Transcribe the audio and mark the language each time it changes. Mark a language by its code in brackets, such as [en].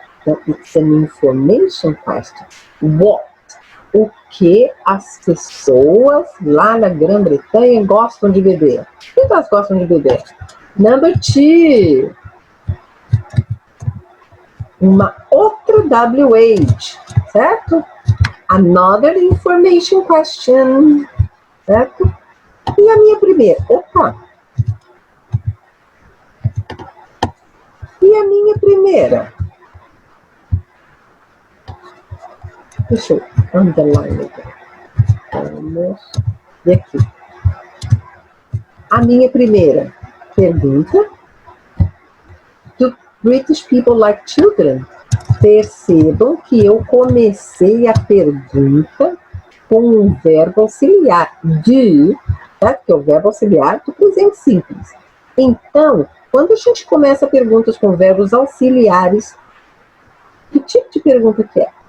[en] Então, it's an information question. What? [pt] O que as pessoas lá na Grã-Bretanha gostam de beber? O que elas gostam de beber? [en] Number 2. [pt] Uma outra WH, certo? [en] Another information question, [pt] certo? E a minha primeira? E a minha primeira? Deixa eu underline aqui. Vamos. E aqui. A minha primeira pergunta. [en] Do British people like children? [pt] Percebam que eu comecei a pergunta com um verbo auxiliar. Do, certo? Que é o verbo auxiliar do presente simples. Então, quando a gente começa perguntas com verbos auxiliares, que tipo de pergunta que é?